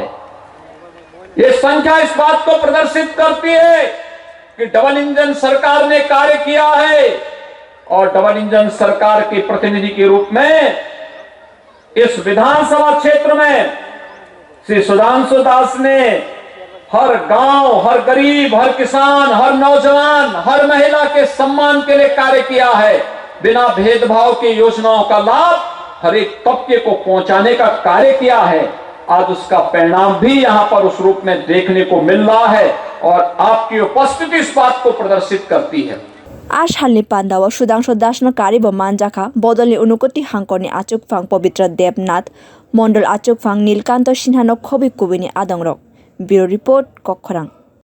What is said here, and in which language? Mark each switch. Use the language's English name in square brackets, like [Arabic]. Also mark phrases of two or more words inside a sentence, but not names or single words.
[Hindi] ये संख्या इस बात को प्रदर्शित करती है कि [English] double engine [Hindi] सरकार ने कार्य किया है और [English] double engine [Hindi] सरकार के प्रतिनिधि के रूप में इस विधानसभा क्षेत्र में श्री सुधांशु दास ने हर गांव, हर गरीब, हर किसान, हर नौजवान, हर महिला के सम्मान के लिए कार्य किया है। बिना भेदभाव की योजनाओं का लाभ हर एक तबके को पहुंचाने का कार्य किया है। आज उसका परिणाम भी यहां पर उस रूप में देखने को मिल रहा है और आपकी उपस्थिति इस बात को प्रदर्शित करती है। [Kok Borok] Ash halni pandawa Sudangshu Dasno karibo manjaka bodolni unukoti hangkorni achukphang Pavitra Debnath Mondol achukphang Nilkanto Sinhano khobi kubini adongrok. Bureau report Kokkorang.